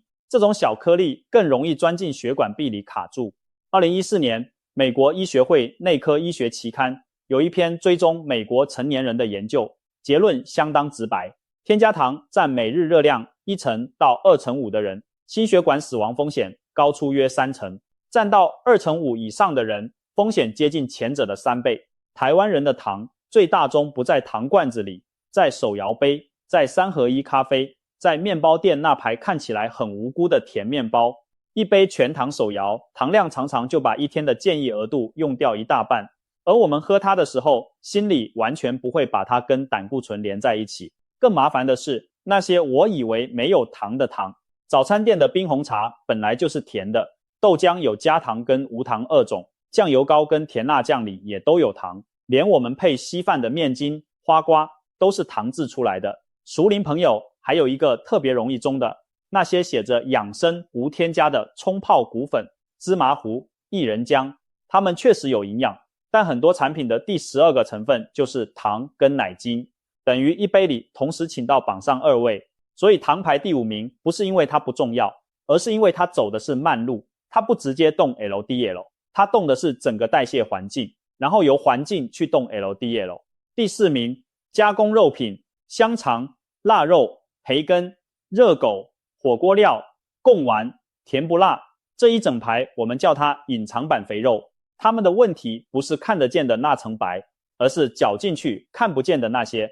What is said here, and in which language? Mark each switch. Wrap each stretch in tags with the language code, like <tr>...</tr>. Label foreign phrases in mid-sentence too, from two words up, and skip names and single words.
<zh>這種小顆粒更容易鑽進血管壁裡卡住。2014年，美國醫學會內科醫學期刊有一篇追蹤美國成年人的研究，結論相當直白，添加糖占每日熱量1成到2成5的人，心血管死亡風險高出約3成，占到2成5以上的人，風險接近前者的3倍。台灣人的糖最大宗不在糖罐子裡，在手搖杯，在3合1咖啡，在麵包店那排看起來很無辜的甜麵包。一杯全糖手搖，糖量常常就把一天的建議額度用掉一大半。而我們喝它的時候，心裡完全不會把它跟膽固醇連在一起。更麻煩的是，那些我以為沒有糖的糖，早餐店的冰紅茶本來就是甜的，豆漿有加糖跟無糖2種，醬油膏跟甜辣醬裡也都有糖，連我們配稀飯的麵筋、 花瓜都是糖漬出來的。熟齡朋友還有一個特別容易中的，那些寫着養生無添加的沖泡穀粉、芝麻糊、薏仁漿，它們確實有營養，但很多產品的第12個成分就是糖跟奶精，等於一杯裡同時請到榜上2位。所以糖排第5名不是因為它不重要，而是因為它走的是慢路，它不直接動 LDL， 它動的是整個代謝環境，然後由環境去動 LDL。第4名，加工肉品，香腸、臘肉、培根、熱狗、火鍋料、貢丸、甜不辣，這一整排我們叫它隱藏版肥肉。它們的問題不是看得見的那層白，而是攪進去看不見的那些。</zh>